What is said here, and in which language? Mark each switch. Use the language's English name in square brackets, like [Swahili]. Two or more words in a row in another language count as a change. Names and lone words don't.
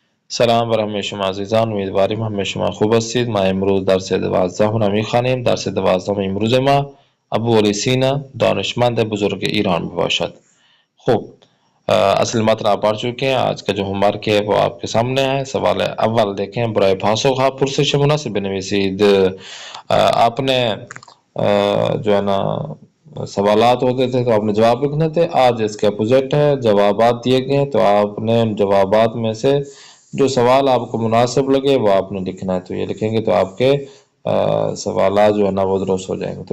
[Persian] سلام بر همه شما عزیزان، امیدواریم همه شما خوب هستید. ما امروز درس 12 را میخوانیم. درس 12 امروز ما ابو علی سینا دانشمند بزرگ ایران باشد. [Urdu] خوب، اصل متن آپ پڑھ چکے ہیں. آج کا جو ہوم ورک ہے وہ آپ کے سامنے ہے. سوال اول دیکھیں. [Persian] برای پاسخ آپ پرسش مناسب بنویسید. [Urdu] آپ نے جو ہے نا سوالات ہوتے تھے تو آپ نے جواب لکھنے تھے. آج اس کے اپوزٹ ہے، جوابات دیے گئے ہیں تو آپ نے ان جوابات میں سے جو سوال آپ کو مناسب لگے وہ آپ نے لکھنا ہے. تو یہ لکھیں گے تو آپ کے سوالات جو ہے نا وہ درست ہو جائیں گے.